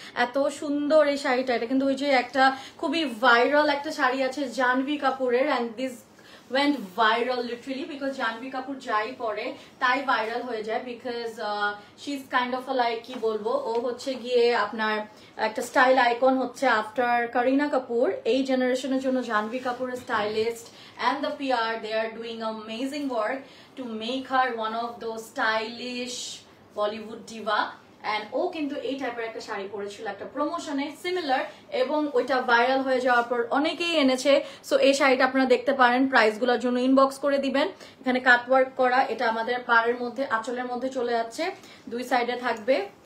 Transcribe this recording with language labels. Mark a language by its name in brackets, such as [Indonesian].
[Bangla] এত সুন্দর এই শাড়িটা। এটা কিন্তু ওই যে একটা খুবই ভাইরাল একটা শাড়ি আছে জাহ্নবী কাপুরের, [English] and this went viral literally because [Bangla] Jahnavi Kapoor যাই পরে তাই ভাইরাল হয়ে যায়, [English] because she is kind of like [Bangla] কি বলবো, ও হচ্ছে গিয়ে আপনার একটা স্টাইল আইকন হচ্ছে আফটার করিনা কাপুর। এই জেনারেশনের জন্য জাহ্নবী কাপুরের stylist [English] and the PR, they are doing amazing work to make her one of those stylish Bollywood diva. [Bangla] And ও কিন্তু এই টাইপের একটা শাড়ি পরেছিল একটা প্রমোশনে সিমিলার, এবং ওইটা ভাইরাল হয়ে যাওয়ার পর অনেকেই এনেছে। সো এই শাড়িটা আপনারা দেখতে পারেন। প্রাইসগুলোর জন্য ইনবক্স করে দিবেন। এখানে কাটওয়ার্ক করা, এটা আমাদের পাড়ের মধ্যে আঁচলের মধ্যে চলে যাচ্ছে, 2 সাইডে থাকবে।